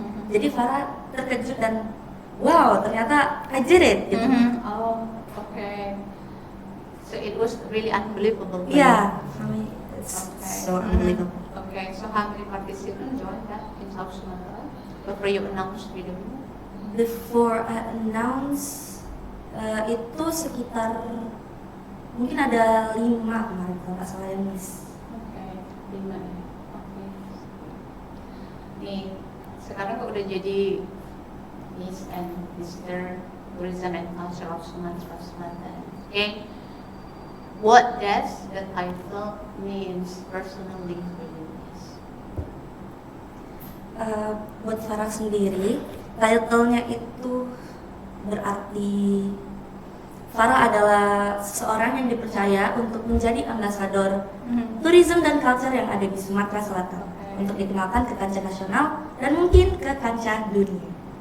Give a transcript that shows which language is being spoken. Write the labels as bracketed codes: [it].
[id] Jadi Farah terkejut dan wow, ternyata [en] I did it [id] gitu. [en] Oh, okay. So it was really unbelievable. for you. Yeah, for me it's Okay. so unbelievable. Okay, so how many participants joined that in South Sumatra? Before you announced video? Before I announce [id] itu sekitar mungkin ada 5 kemarin kalau nggak salah yang miss. Okay, 5 ya. Oke. Nih, sekarang kok udah jadi Miss and Mr. [en] Tourism and Culture of Sumatera Selatan. Okay, what does the title means personally for you? Miss? [id] Buat Farah sendiri, title-nya itu berarti Farah adalah seseorang yang dipercaya untuk menjadi ambasador tourism dan culture yang ada di Sumatera Selatan untuk dikenalkan ke kancah nasional dan mungkin ke kancah dunia.